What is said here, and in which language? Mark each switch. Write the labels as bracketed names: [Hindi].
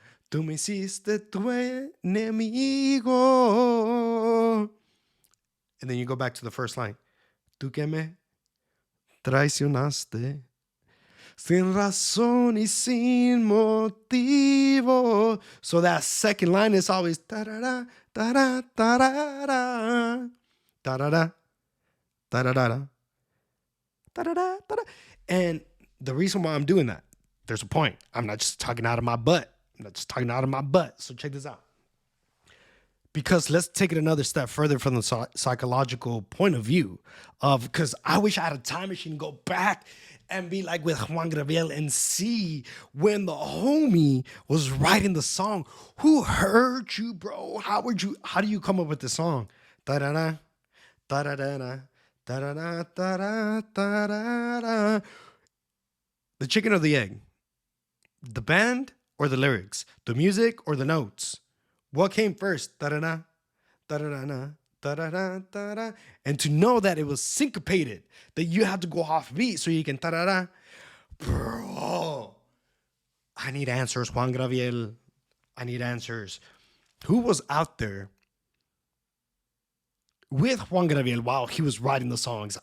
[Spanish] Tú me hiciste tu enemigo. [English] And then you go back to the first line. [Spanish] Tú que me traicionaste. Sin razón y sin motivo. [English] So that second line is always ta-da-da, ta-da, ta-da-da, ta-da-da, ta-da-da, ta-da-da, ta-da. And the reason why I'm doing that, there's a point. I'm not just talking out of my butt. So check this out. Because let's take it another step further from the psychological point of view of, because I wish I had a time machine to go back and be like with Juan Gabriel and see when the homie was writing the song. Who heard you, bro? How do you come up with the song? Da-da-da, da-da-da-da, da-da-da, da-da, da-da-da. The chicken or the egg? The band or the lyrics? The music or the notes? What came first? Da-da-da, da-da-da-da, da-da-da, da-da. And to know that it was syncopated, that you have to go off beat so you can da-da-da. Bro, I need answers, Juan Gabriel. I need answers. Who was out there with Juan Gabriel while he was writing the songs?